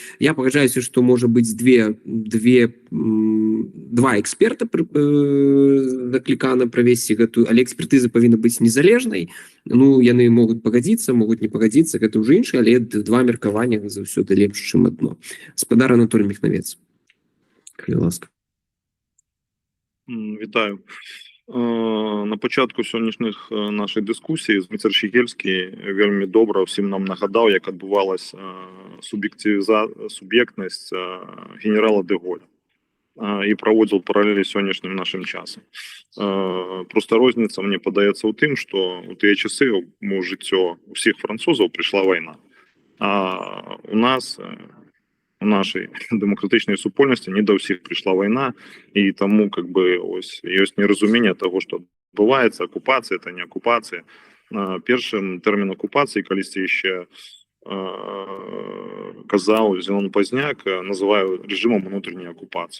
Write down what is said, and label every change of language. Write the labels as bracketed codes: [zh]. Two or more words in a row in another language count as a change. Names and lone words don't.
[be] Я пагаджаюся, што можа быць два эксперта заклікана правесці гэтую, але экспертыза павінна быць незалежнай. Ну, яны могуць пагадзіцца, могуць не пагадзіцца, гэта ўжо інша, але два меркавання заўсёды лепш, чым адно. Спадар Анатолій Міхнавец. Калі ласка. Вітаю. [uk] На початку сьогоднішніх нашої дискусії Дмитро Щегельський вельми добре всім нам нагадав, як відбувалася суб'єктність генерала де Голля і проводив паралелі з сьогоднішнім нашим часом. Просто різниця, мені подається у тим, що у ті часи у життя усіх французів прийшла війна. А у нас... [ru] у нашей демократичной супольности не до всех пришла война, и тому как бы ось есть неразумение того, что отбывается, оккупация, это не оккупация. Першим термин оккупации, колись еще казал Зенон Позняк, называю режимом внутренней оккупации.